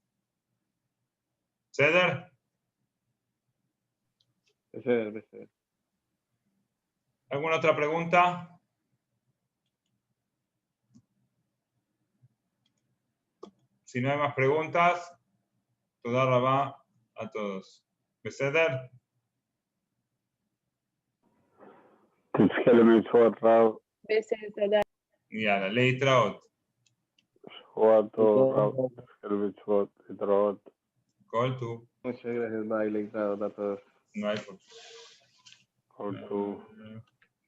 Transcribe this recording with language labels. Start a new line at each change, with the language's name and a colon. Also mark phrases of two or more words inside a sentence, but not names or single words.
Spanish: ¿Ceder? ¿Alguna otra pregunta? Si no hay más preguntas,
Hebrew: תודה רבה
Spanish: a todos. ¿Beseder?
Hebrew: תזכה למצוות רב, בסדר, יאללה, להתראות. שבוע טוב רב, תזכה למצוות, להתראות. כל טוב.
Spanish: Muchas gracias, Baile, a todos. No hay por
Hebrew: כל טוב.